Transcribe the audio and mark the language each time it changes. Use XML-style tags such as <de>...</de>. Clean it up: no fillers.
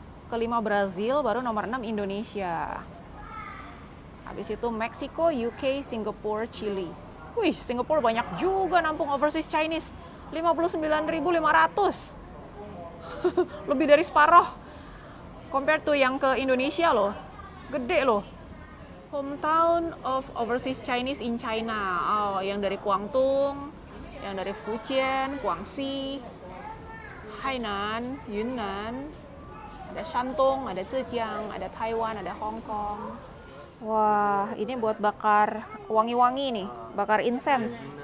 <id>Kelima Brazil, baru nomor 6 Indonesia. Habis itu Meksiko, UK, Singapura, Chili. Wih, Singapura banyak juga nampung</id> <en>overseas Chinese.</en> <id>59.500. Lebih dari separuh.</id> <en>Compared to</en> <id>yang ke Indonesia loh. Gede loh.</id> <en>Hometown of overseas Chinese in China.</en> <id>Oh, yang dari Guangdong, yang dari Fujian, Guangxi, Hainan, Yunnan, ada Shandong, ada Zhejiang, ada Taiwan, ada Hong Kong. Wah, ini buat bakar wangi-wangi nih, bakar incense.</id>